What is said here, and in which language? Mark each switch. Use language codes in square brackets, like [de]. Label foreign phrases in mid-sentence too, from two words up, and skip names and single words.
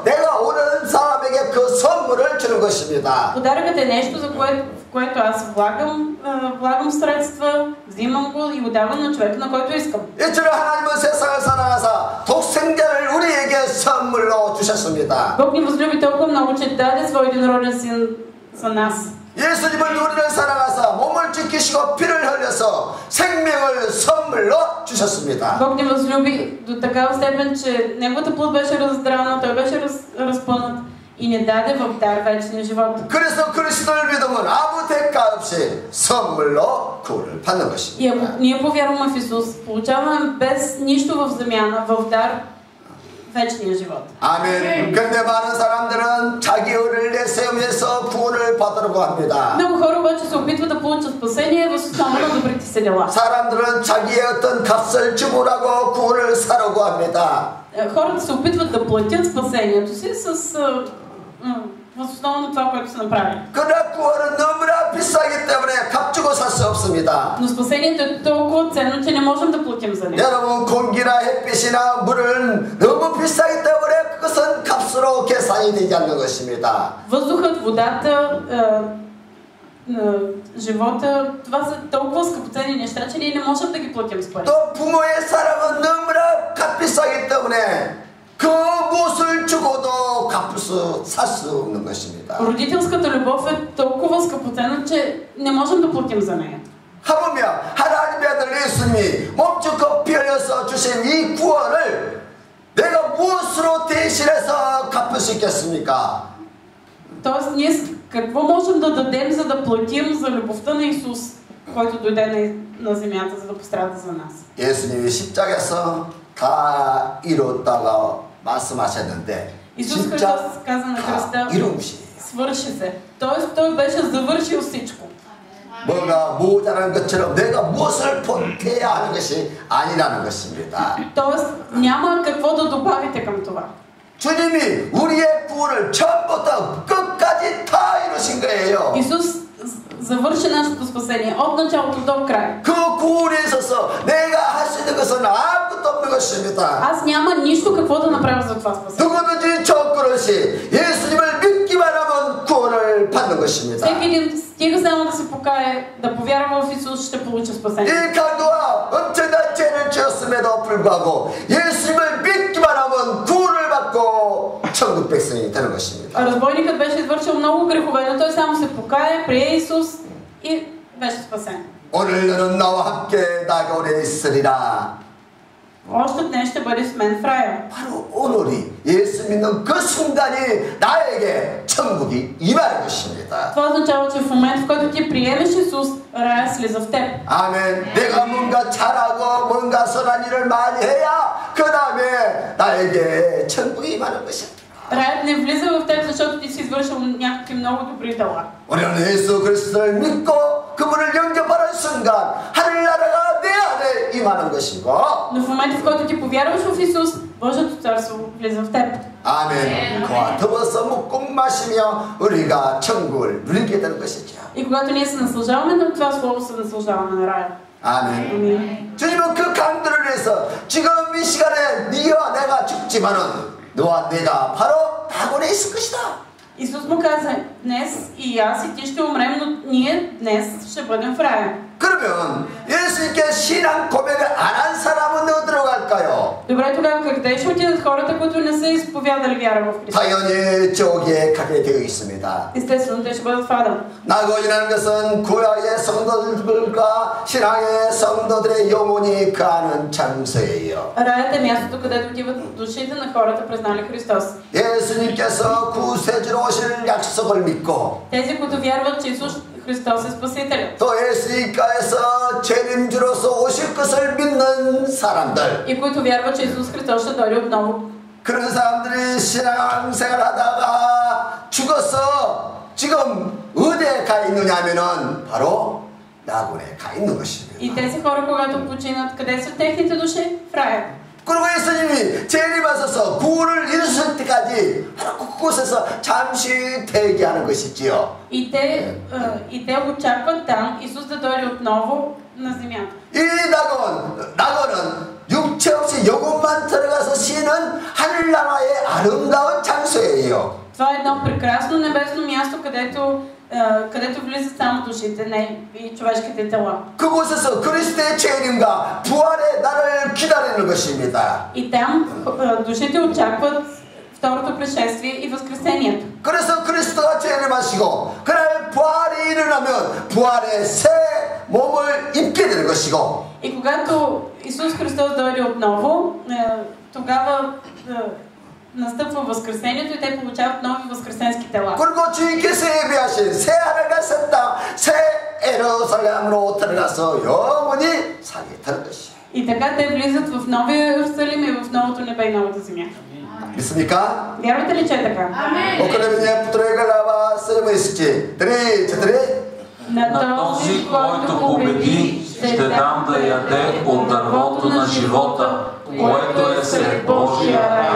[ko] 내가 오는 사람에게 그 선물을 주는 것입니다. [bg] Подаръкът е нещо, в което аз влагам средства, взимам го и го давам на човека, на който искам. [ko] 이처럼 하나님은 세상을 사랑하사 독생자를 우리에게 선물로 주셨습니다. [bg] Бог ни възлюби толкова много, че даде своя единороден син за нас. [ko] 예수님은 우리를 사랑하사 몸을 지키시고 피를 흘려서 생명을 선물로 주셨습니다. [bg] Бог ни възлюби до такава степен, че неговата плът беше раздрана, той беше разпънат и ни даде в дар вечния живот. [ko] 그래서 그리스도를 믿으면 아무 대가 없이 선물로 구원을 받는 것입니다. [bg] И ако ние повярваме в Исус, получаваме без нищо в замяна, в дар вечния живот. [ko] 아멘. 그런데 많은 사람들은 자기 의를 내세우면서 구원을 받으려고 합니다. [bg] Много хора обаче се опитват да получат спасение въз основа на добрите си дела. [ko] 사람들은 자기의 어떤 값을 지불하고 구원을 사려고 합니다. [bg] Хората се опитват да платят спасението си с въз основа на това, което са направили. [ko] 그러나 구원은 너무나 비싸기 때문에 값 주고 살 수 없습니다. [bg] Но спасението е толкова ценно, че не можем да платим за него. [ko] 여러분, 공기나 햇빛이나 물은 너무 비싸기 때문에 그것은 값으로 계산이 되지 않는 것입니다. [bg] Въздухът, водата, живота, това са толкова скъпоценни неща, че ние не можем да ги платим с пари. [ko] 또 부모의 사랑은 너무나 값비싸기 때문에 그 무엇을 주고도 살 수 없는 것입니다. [bg] Родителската любов е толкова скъпоценна, че не можем да платим за нея. [ko] 하물며 하나님의 아들 예수님이 몸주껏 피 흘려서 주신 이 구원을 내가 무엇으로 대신해서 갚을 수 있겠습니까? [bg] Тоест, ние какво можем да дадем, за да платим за любовта на Исус, който дойде на земята, за да пострада за нас? [ko] 예수님이 십자가에서 다 이뤘다고 말씀하셨는데 [bg] Исус [ko] 진짜 [bg] Христос каза на [ko] 다 [bg] кръста, [ko] 이룬 것이에요. [bg] свърши се. Тоест, той беше завършил всичко. [ko] 뭐가 모자란 것처럼 내가 무엇을 보태야 하는 것이 아니라는 것입니다. [bg] Тоест, няма какво да добавите към това. [ko] 주님이 우리의 구원을 처음부터 끝까지 다 이루신 거예요. [bg] Исус завърши нашето спасение от началото до край. [ko] 그 구원에 있어서 내가 할 수 있는 것은 아무것도 없는 것입니다. [bg] Аз няма нищо какво да направя за това спасение. [ko] 누구든지 조건 없이 예수님을 믿기만 하면 구원을 받는 것입니다. [bg] Всеки един стига само да се покае, да повярва в Исус, ще получи спасение. [ko] 이 강도와 엄청난 죄를 지었음에도 불구하고 예수님을 믿기만 하면 구원을 받고 천국 백성이 되는 것입니다. [bg] Разбойникът беше извършил много грехове, но той само се покае, прие Исус и беше спасен. [ko] 오늘 너는 나와 함께 나가오래 있으리라. [bg] Още днес ще бъде с мен в рая. [ko] 바로 오늘이 예수 믿는 그 순간이 나에게 천국이 임하는 것입니다. [bg] Това означава, че в момент, в който ти приемеш Исус, рая слиза в теб. [ko] 아멘. 내가 뭔가 잘하고 뭔가 선한 일을 많이 해야 그 다음에 나에게 천국이 임하는 것입니다. [bg] Раят не влиза в теб, защото ти си извършил някакви много добри дела. [ko] 우리는 예수 그리스도를 믿고 그분을 영접하는 순간 하늘나라가 내 안에 임하는 것이고. [bg] Но в момента, в който ти повярваш в Исус, Божието царство влиза в теб. [ko] 아멘. 그와 더불어서 먹고 마시며 우리가 천국을 누리게 되는 것이죠. [bg] И когато ние се наслаждаваме на това слово, се наслаждаваме на рая. [ko] 아멘. [bg] Амин. [ko] 주님은 그 강도를 위해서 지금 이 시간에 네와 내가 죽지만은 너와 내가 바로 낙원에 있을 것이다. [bg] Исус му каза, днес и аз и ти ще умрем, но ние днес ще бъдем в рая. [ko] 그러면 예수님께 신앙 고백을 안 한 사람은 어디로 갈까요? [bg] Добре, тогава къде ще отидат хората, които не са изповядали вяра в Христа? [ko] 당연히 저기에 가게 되어 있습니다. [bg] Естествено, те ще бъдат в Адам. [ko] 낙원이라는 것은 구약의 성도들과 신앙의 성도들의 영혼이 거하는 장소예요. [bg] Раят е мястото, където отиват душите на хората, признали Христос. [ko] 예수님께서 구세주로 오실 약속을 믿고 [bg] Тези, които вярват, че Исус Христос е Спасителят. [ko] 또 예수님께서 재림주로서 오실 것을 믿는 사람들, [bg] И които вярват, че Исус Христос ще дойде отново. [ko] 그런 사람들이 신앙생활 하다가 죽어서 지금 어디에 가 있느냐 하면은 바로 낙원에 가 있는 것입니다. [bg] И тези хора, когато починат, къде са техните души? В рая. [ko] 그리고 예수님이 재림하셔서 구원을 이루실 때까지 그곳에서 잠시 대기하는 것이지요. [bg] И те очакват там Исус да дойде отново на земята. [ko] 이 낙원은 육체 없이 영혼만 들어가서 쉬는 하늘나라의 아름다운 장소예요. [bg] Това е едно прекрасно небесно място, където влизат само душите, не и човешките тела. [ko] 그곳에서 그리스도의 재림과 부활의 날을 기다리는 것입니다. [bg] И там душите очакват второто пришествие и възкресението. [ko] 그래서 그리스도가 재림하시고 그날 부활이 일어나면 부활의 새 몸을 입게 되는 것이고. [bg] И когато Исус Христос дойде отново, тогава настъпва възкресението и те получават нови възкресенски тела. [ko] 그리고 주님께서 예비하신 새 하늘과 새 땅, 새 예루살렘으로 들어가서 영원히 살게 되는 것이에요. [bg] И така те влизат в новия Иерусалим и в новото небе и новата земя. [ko] 믿습니까? [bg] Вярвате ли, че е така? [ko] 그러면 부트로이가 나와 쓰려고 있을지. [bg] На този, който победи, ще дам да яде от дървото на живота, което е сред Божия рай.